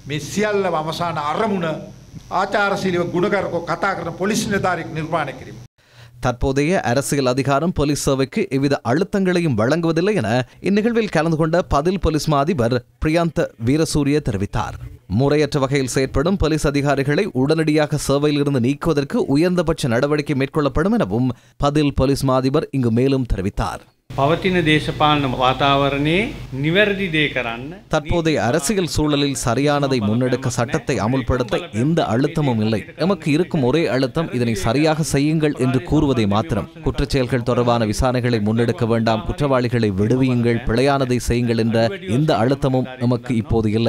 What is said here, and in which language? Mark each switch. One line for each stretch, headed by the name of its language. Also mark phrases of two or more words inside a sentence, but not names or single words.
Tamil: தற்போதைய அரசியல் அதிகாரம் போலீஸ் சேவைக்கு எவ்வித அழுத்தங்களையும் வழங்குவதில்லை என இந்நிகழ்வில் கலந்து கொண்ட பதில் போலீஸ் மா அதிபர் பிரியாந்த வீரசூரிய தெரிவித்தார். முறையற்ற வகையில் செயற்படும் போலீஸ் அதிகாரிகளை உடனடியாக சேவையில் இருந்து நீக்குவதற்கு உயர்ந்தபட்ச நடவடிக்கை மேற்கொள்ளப்படும் எனவும் பதில் போலீஸ் மா அதிபர் இங்கு மேலும் தெரிவித்தார்.
Sinhala: පවතින දේශපාලන වාතාවරණයේ නිවැරදි දේ කරන්න.
Tamil: தற்போதைய அரசியல் சூழலில் சரியானதை முன்னெடுக்க சட்டத்தை அமுல்படுத்த எந்த அழுத்தமும் இல்லை. எமக்கு இருக்கும் ஒரே அழுத்தம் இதனை சரியாக செய்யுங்கள் என்று கூறுவதை மாத்திரம். குற்றச்செயல்கள் தொடர்பான விசாரணைகளை முன்னெடுக்க வேண்டாம், குற்றவாளிகளை விடுவியுங்கள், பிழையானதை செய்யுங்கள் என்ற எந்த அழுத்தமும் எமக்கு இப்போது இல்லை.